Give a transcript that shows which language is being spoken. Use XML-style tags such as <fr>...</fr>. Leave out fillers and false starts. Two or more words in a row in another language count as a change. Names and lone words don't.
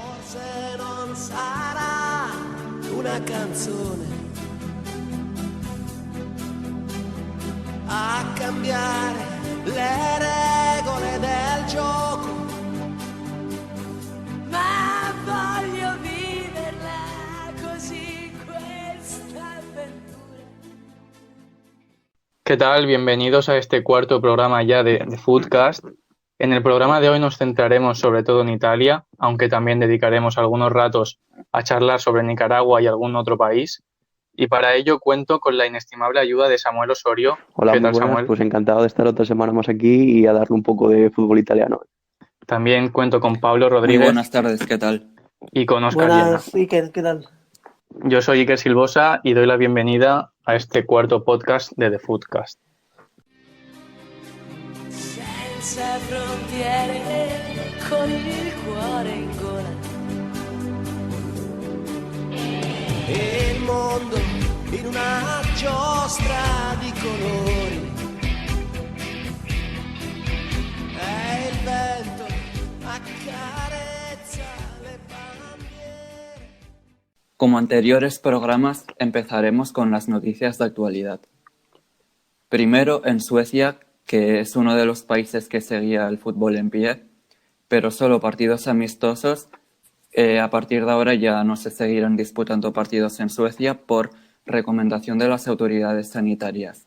<it>Se non sarà una canzone a cambiare le regole del gioco, ma voglio viverla così questa avventura.</it> <es>¿Qué tal? Bienvenidos a este cuarto programa ya de Foodcast. En el programa de hoy nos centraremos sobre todo en Italia, aunque también dedicaremos algunos ratos a charlar sobre Nicaragua y algún otro país. Y para ello cuento con la inestimable ayuda de Samuel Osorio. Hola, ¿Qué muy tal, buenas. Samuel? Pues encantado de estar otra semana más aquí y a darle un poco de fútbol italiano. También cuento con Pablo Muy Rodríguez buenas tardes, ¿qué tal? y con Óscar Llena. Buenas, Iker, ¿qué tal? Yo soy Iker Silvosa y doy la bienvenida a este cuarto podcast de The Foodcast.</es> <it>Senza frontiere, con il cuore in gola. E il mondo in una giostra di colori. E il vento accarezza le bandiere.</it> <es>Como anteriores programas, empezaremos con las noticias de actualidad. Primero, en Suecia, que es uno de los países que seguía el fútbol en pie, pero solo partidos amistosos. A partir de ahora ya no se seguirán disputando partidos en Suecia por recomendación de las autoridades sanitarias.</es>